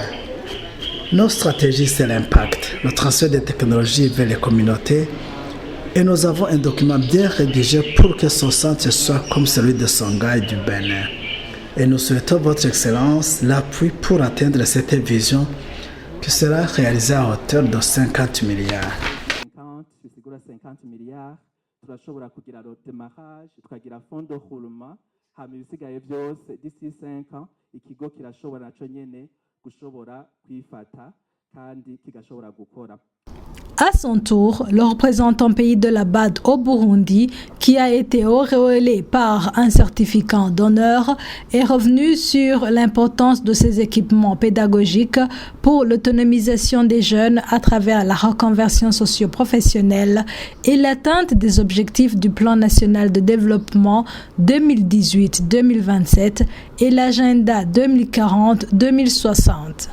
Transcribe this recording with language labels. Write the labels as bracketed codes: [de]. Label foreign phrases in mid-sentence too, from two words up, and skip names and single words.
[fr] Notre stratégie, c'est l'impact, le transfert des technologies vers les communautés et nous avons un document bien rédigé pour que ce centre soit comme celui de Songhai et du Bénin. Et nous souhaitons votre Excellence l'appui pour atteindre cette vision qui sera réalisée à hauteur de 50 milliards. [rn] turashobora kugira démarrage tukagira [fr] fond de roulement [rn] hama ibisigaye byose [fr] d'ici 5 ans [rn] ikigo kirashobora naco nyene gushobora kwifata kandi kigashobora gukora. [fr] À son tour, le représentant pays de la BAD au Burundi, qui a été auréolé par un certificat d'honneur, est revenu sur l'importance de ces équipements pédagogiques pour l'autonomisation des jeunes à travers la reconversion socio-professionnelle et l'atteinte des objectifs du Plan national de développement 2018-2027 et l'agenda 2040-2060.